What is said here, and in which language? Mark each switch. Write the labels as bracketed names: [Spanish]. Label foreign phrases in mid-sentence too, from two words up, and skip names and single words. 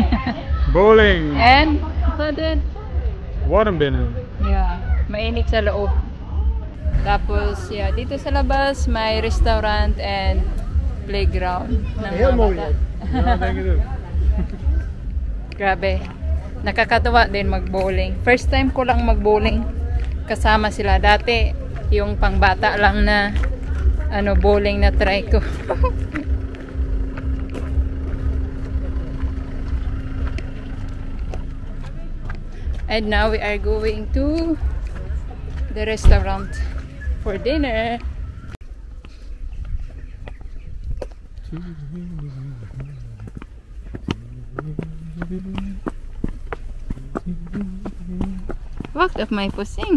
[English] Bowling! And, what then? [Dutch] Warm binnen. [English] Yeah, [Filipino] mainit sa loob. Tapos, yeah, dito sa labas, may restaurant and playground. [Dutch] Heel mooi. Ja, denk ik ook. [Filipino] Grabe. Nakakatawa din mag-bowling. [English] First time [Filipino] ko lang mag-bowling. Kasama sila dati. Yung pangbata lang na ano, bowling na try ko. [English] And now we are going to the restaurant for dinner. [Dutch] Wacht op mijn pusing.